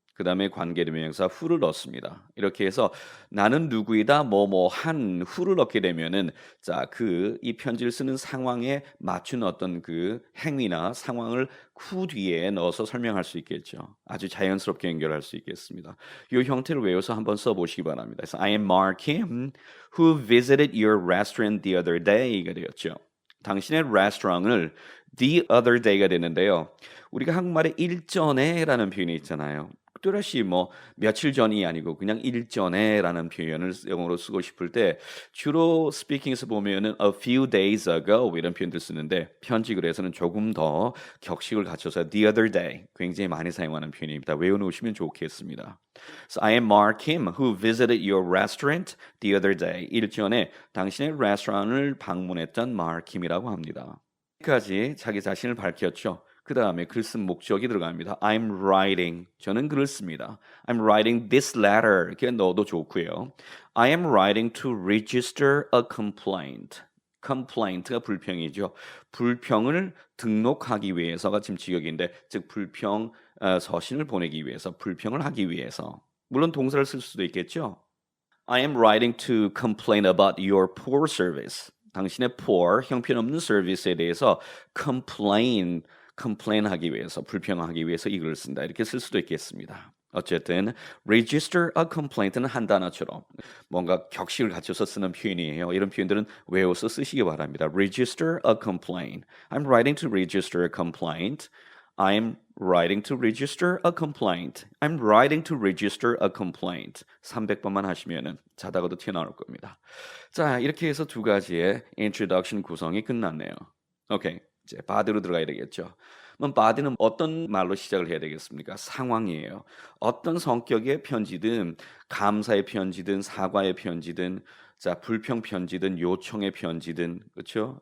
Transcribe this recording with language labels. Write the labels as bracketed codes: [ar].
[ko] 그 다음에 관계대명사 who를 넣습니다. 이렇게 해서 나는 누구이다 뭐뭐한 who를 넣게 되면은 자, 이 편지를 쓰는 상황에 맞춘 어떤 그 행위나 상황을 who 뒤에 넣어서 설명할 수 있겠죠. 아주 자연스럽게 연결할 수 있겠습니다. 이 형태를 외워서 한번 써보시기 바랍니다. [en] 그래서 I am Mark Kim who visited your restaurant the other day [ko] 가 되었죠. 당신의 레스토랑을 [en] the other day [ko] 가 되는데요. 우리가 한국말에 일전에라는 표현이 있잖아요. 또다시 뭐 며칠 전이 아니고 그냥 일전에라는 표현을 영어로 쓰고 싶을 때 주로 스피킹에서 보면은 [en] a few days ago [ko] 이런 표현들 쓰는데 편지글에서는 조금 더 격식을 갖춰서 [en] the other day [ko] 굉장히 많이 사용하는 표현입니다. 외워놓으시면 좋겠습니다. [en] So I am Mark Kim who visited your restaurant the other day. [ko] 일전에 당신의 레스토랑을 방문했던 Mark Kim이라고 합니다. 여기까지 자기 자신을 밝혔죠. 그 다음에 글 쓴 목적이 들어갑니다. [en] I'm writing. [ko] 저는 글을 씁니다. [en] I'm writing this letter. [ko] 이렇게 넣어도 좋고요. [en] I am writing to register a complaint. [ko] complaint가 불평이죠. 불평을 등록하기 위해서가 지금 직역인데 즉 불평 서신을 보내기 위해서 불평을 하기 위해서 물론 동사를 쓸 수도 있겠죠. [en] I am writing to complain about your poor service. [ko] 당신의 poor, 형편없는 서비스에 대해서 complain하기 위해서, 불평하기 위해서 이 글을 쓴다. 이렇게 쓸 수도 있겠습니다. 어쨌든 [en] register a complaint [ko] 는 한 단어처럼 뭔가 격식을 갖춰서 쓰는 표현이에요. 이런 표현들은 외워서 쓰시기 바랍니다. [en] register a complaint. I'm writing to register a complaint. I'm writing to register a complaint. I'm writing to register a complaint. [ko] 300번만 하시면은 자다가도 튀어나올 겁니다. 자, 이렇게 해서 두 가지의 introduction 구성이 끝났네요. 오케이. 이제 body로 들어가야 되겠죠. 그럼 body는 어떤 말로 시작을 해야 되겠습니까? 상황이에요. 어떤 성격의 편지든 감사의 편지든 사과의 편지든 자, 불평 편지든 요청의 편지든 그렇죠?